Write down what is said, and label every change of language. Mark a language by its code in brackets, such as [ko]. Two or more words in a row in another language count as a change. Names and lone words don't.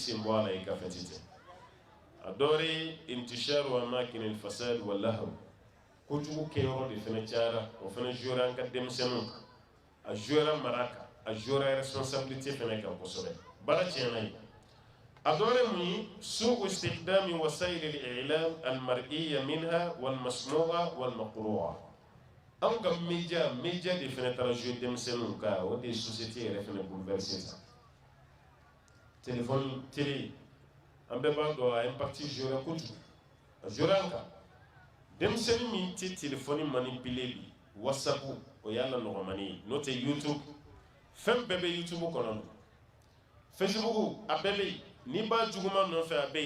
[bm] sen bɔ a la i ka fɛti tɛ a dɔwɛrɛ ye [ar] انتشار أماكن الفساد واللهو [bm] kojugu kɛyɔrɔ de fana cayara o fana jouera an ka denmisɛnninw kan a jouera mara kan a jouera responsabilité fana kan kosɛbɛ baara tiɲɛna ye a dɔwɛrɛ mun ye [ar] سوء استخدام وسائل الإعلام المرئية منها والمسموعة والمقروءة [bm] an ka média de fana taara jouer denmisɛnninw kan o de ye société yɛrɛ fana bouleverser sa téléphone télé an bɛɛ b'a dɔn a impact jouera kojugu a jouera an kan denmisɛnnin min tɛ téléphone manipuler bi whatsapp o y'a la nɔgɔmani ye n'o tɛ youtube fɛn bɛɛ bɛ youtube kɔnɔ facebook a bɛɛ bɛ yen n'i b'a juguman nɔfɛ a bɛ